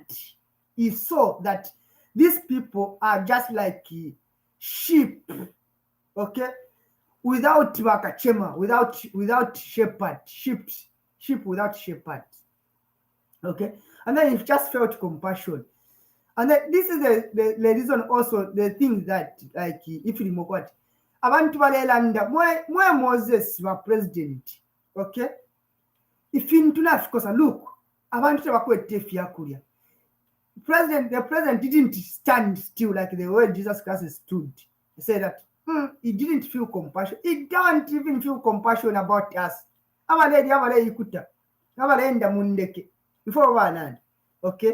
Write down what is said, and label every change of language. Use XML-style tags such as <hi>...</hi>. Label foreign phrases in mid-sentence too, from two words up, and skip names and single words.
<en>He saw that these people are just like sheep, okay, without wakachema, without shepherd, sheep without shepherd, okay. And then he just felt compassion. And then this is the reason also, the thing that, like, if you remember what</en> <bem>abantu balelanda mwe Moses wa president,</bem> <en>okay, if you tunafikosa, look,</en> <bem>abantu tebakwete fyakulya.</bem> <en>The president didn't stand still like the way Jesus Christ stood. He said that he didn't feel compassion. He don't even feel compassion about us. Okay.</en>